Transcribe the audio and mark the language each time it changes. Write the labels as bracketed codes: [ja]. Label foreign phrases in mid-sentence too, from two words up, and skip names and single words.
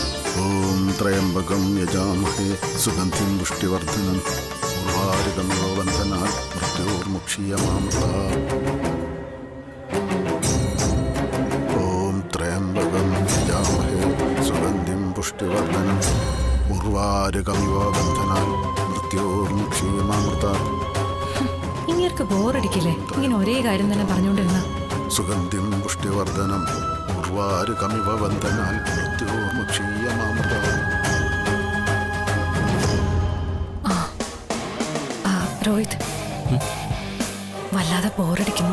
[sa] त्र्यम्बकं यजामहे सुगन्धिं पुष्टिवर्धनम् उर्वारुकमिव मृत्योर्मुक्षीयमामृतात् ॐ त्र्यम्बकं यजामहे सुगन्धिं पुष्टिवर्धनम् उर्वारुकमिव बन्धनात् मृत्योर्मुक्षीयमामृतात् [ml] ഇങ്ങേർക്ക് ബോറടിക്കില്ലേ ഇങ്ങനെ ഒരേ കാര്യം തന്നെ പറഞ്ഞുകൊണ്ടിരുന്ന? [sa] सुगन्धिं पुष्टिवर्धनम् उर्वारुकमिव बन्धनात् मृत्योर्मुक्षीयमामृतात्. [ml] രോഹിത്, വല്ലാതെ ബോറടിക്കുന്നു.